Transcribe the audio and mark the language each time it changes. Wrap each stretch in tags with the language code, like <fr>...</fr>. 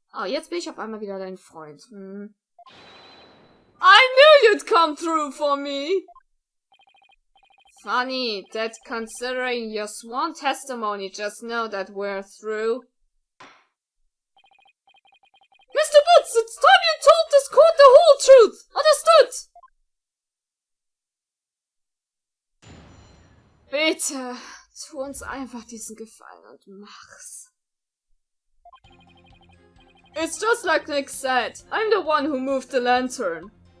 <de>Oh, jetzt bin ich auf einmal wieder dein Freund.</de> <en>I knew you'd come through for me! Funny that considering your sworn testimony just know that we're through. Mr. Butts, it's time you told this court the whole truth! Understood?</en> <de>Bitte, tu uns einfach diesen Gefallen und mach's.</de> <en>It's just like Nick said, I'm the one who moved the lantern.</en>